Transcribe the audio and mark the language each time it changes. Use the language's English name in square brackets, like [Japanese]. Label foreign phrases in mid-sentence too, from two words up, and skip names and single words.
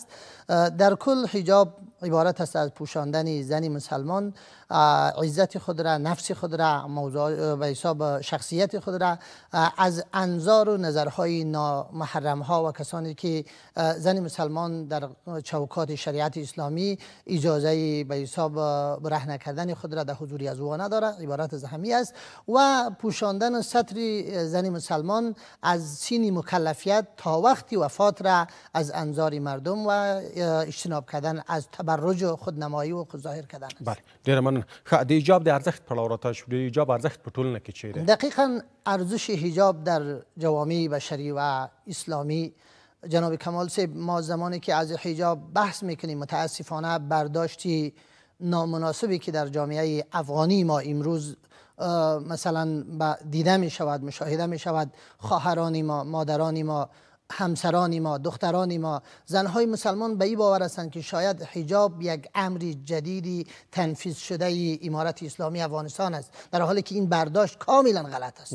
[Persian] در کل حجاب عبارت است از پوشاندن زن مسلمان عزت خود را، نفس خود را، موضوع به حساب شخصیت خود را از انظار و نظرهای نامحرم ها و کسانی که زن مسلمان در چوکات شریعت اسلامی اجازه به حساب برهنه کردن خود را در حضور از او نداره. عبارت از همین است. و پوشاندن ستر زن مسلمان از سین مکلفیت تا وقتی وفات را از انظار مردم و اجتناب کردن از تبرج و خودنمایی و خود ظاهر کردن است. بله، [Pashto] ډیره مننه. د حجاب د ارزښت په اړه راته شو. د حجاب ارزښت په ټولنه کې چیرې؟ [Persian] دقیقاً ارزش حجاب در جوامع بشری و اسلامی جناب کمال صاحب، ما زمانی که از حجاب بحث میکنیم متاسفانه برداشتی نامناسبی که در جامعه افغانی ما امروز مثلا دیده می شود، مشاهده می شود، خواهران ما، مادران ما، همسران ما، دختران ما، زنهای مسلمان به این باور هستند که شاید حجاب یک امر جدیدی تنفیذ شده امارت اسلامی افغانستان است، در حالی که این برداشت کاملا غلط است.